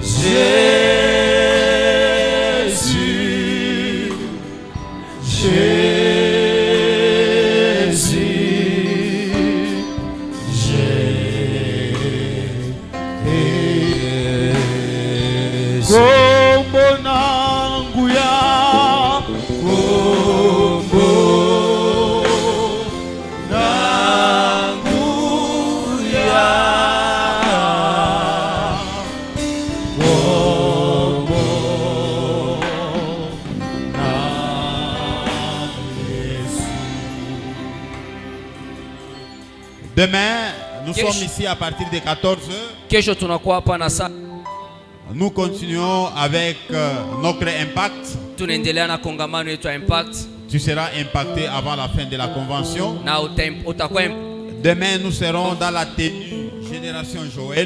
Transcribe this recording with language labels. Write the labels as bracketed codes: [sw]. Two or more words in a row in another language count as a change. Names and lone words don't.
[fr] Jésus. Jésus. Jésus. [ln] Kombo nanguya, kombo nanguya, kombo nanguya. [fr] Demain, nous sommes ici à partir de 14h. Nous continuons avec notre impact. Tu seras impacté avant la fin de la convention. Demain, nous serons dans la tenue Génération Joël.